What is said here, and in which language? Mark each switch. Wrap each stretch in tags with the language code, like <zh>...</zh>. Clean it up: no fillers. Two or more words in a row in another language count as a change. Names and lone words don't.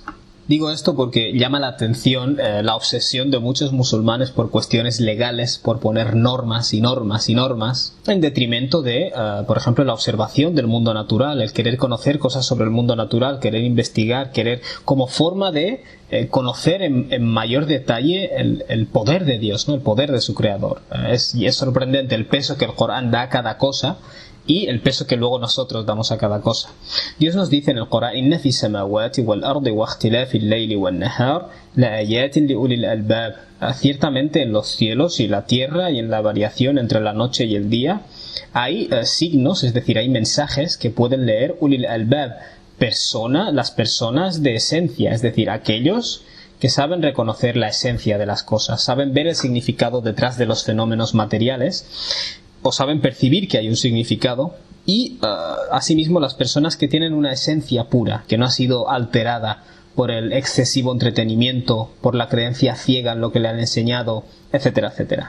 <es>Digo esto porque llama la atención la obsesión de muchos musulmanes por cuestiones legales, por poner normas y normas y normas, en detrimento de, por ejemplo, la observación del mundo natural, el querer conocer cosas sobre el mundo natural, querer investigar, querer como forma de conocer en mayor detalle el poder de Dios, ¿no? El poder de su creador. Y es sorprendente el peso que el Corán da a cada cosa y el peso que luego nosotros damos a cada cosa. Dios nos dice en el Corán:</es> <ar>إن في السماوات والأرض واختلاف الليل والنهار لآيات لأولي الألباب.</ar> <es>Ciertamente en los cielos y la tierra y en la variación entre la noche y el día hay signos, es decir, hay mensajes que pueden leer</es> <ar>أولي الألباب,</ar> <es>las personas de esencia, es decir, aquellos que saben reconocer la esencia de las cosas, saben ver el significado detrás de los fenómenos materiales, o saben percibir que hay un significado, y asimismo las personas que tienen una esencia pura, que no ha sido alterada por el excesivo entretenimiento, por la creencia ciega en lo que le han enseñado, etcétera, etcétera.</es>